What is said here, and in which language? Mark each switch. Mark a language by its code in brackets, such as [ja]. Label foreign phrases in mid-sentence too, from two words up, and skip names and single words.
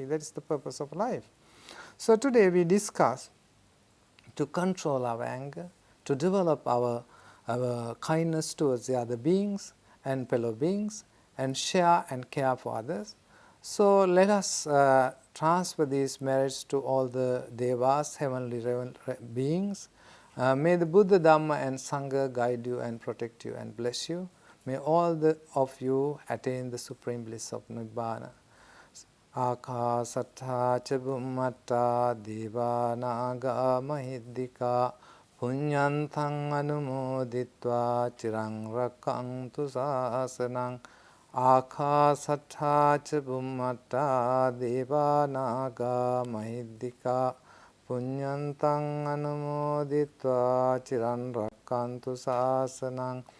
[en] That is the purpose of life. So today we discuss to control our anger, to develop our kindness towards the other beings and fellow beings, and share and care for others. So let us transfer these merits to all the devas, heavenly beings. May the Buddha, Dhamma and Sangha guide you and protect you and bless you. May all of you attain the supreme bliss of Nibbana. [pi] Akasattha ca bhummata devanaga mahiddhika punyantang anumoditva cirang rakantu sasanang. Akasattha ca bhummata devanaga mahiddhika punyantang anumoditva cirang rakantu sasanang.